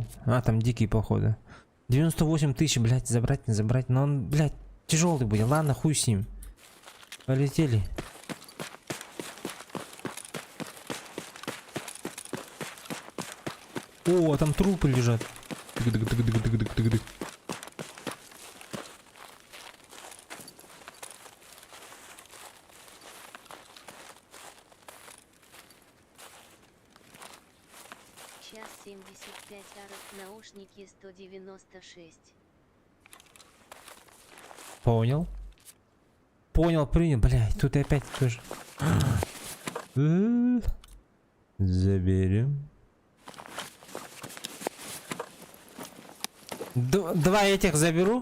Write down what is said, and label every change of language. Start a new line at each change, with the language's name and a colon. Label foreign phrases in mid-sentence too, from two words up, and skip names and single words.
Russian: А, там дикий, походу. 98 тысяч, блядь, забрать, не забрать. Но он, блядь, тяжелый будет. Ладно, хуй с ним. Полетели. О, там трупы лежат. Тык-дык-дык-дык-дык-дык-дык. Час 75 аров, наушники 196. Понял. Понял, принял. Блядь, тут и опять тоже. Заберем. Два этих заберу.